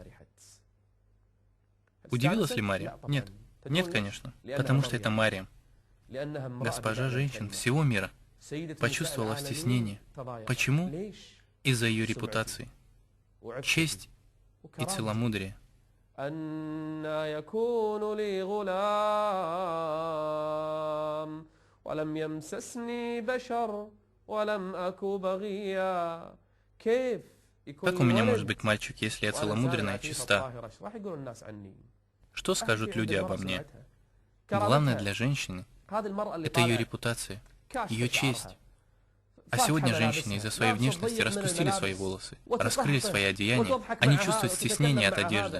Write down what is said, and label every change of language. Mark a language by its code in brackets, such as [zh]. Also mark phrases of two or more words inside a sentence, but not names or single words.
[ru] Удивилась ли Марьям? Нет. Нет, конечно. Потому что это Марьям, госпожа женщин всего мира, почувствовала стеснение. Почему? Из-за ее репутации, честь и целомудрие. [ar] أَنَّى يَكُونُ لِي غُلَامٌ وَلَمْ يَمْسَسْنِي بَشَرٌ وَلَمْ أَكُ بَغِيًّا. [ru] Как у меня может быть мальчик, если я целомудренна и чиста? Что скажут люди обо мне? Главное для женщины — это ее репутация, ее честь. А сегодня женщины из-за своей внешности распустили свои волосы, раскрыли свои одеяния, они чувствуют стеснение от одежды.